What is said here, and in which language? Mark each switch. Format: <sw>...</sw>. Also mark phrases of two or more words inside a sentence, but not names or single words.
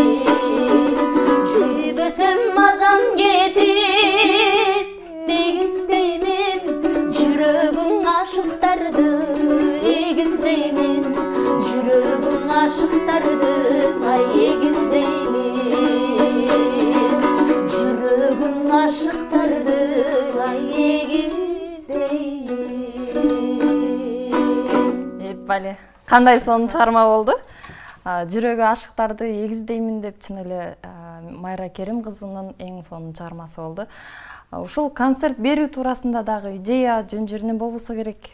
<kk>сүймесем мазам кетіп негіздеймін жүрегің ашықтарды егіздеймін жүрегің ашықтарды ай егіздеймін жүрегің ашықтарды ай егіздеймін</kk> <ky>Бали, кандай сонун чыгарма болду? Жүрөгү ашыктарды эгиздеймин деп чын эле Майра Керим кызынын эң сонун чыгармасы болду. Ушул концерт берүү туурасында дагы идея жөн жеринен болбосо керек.</ky>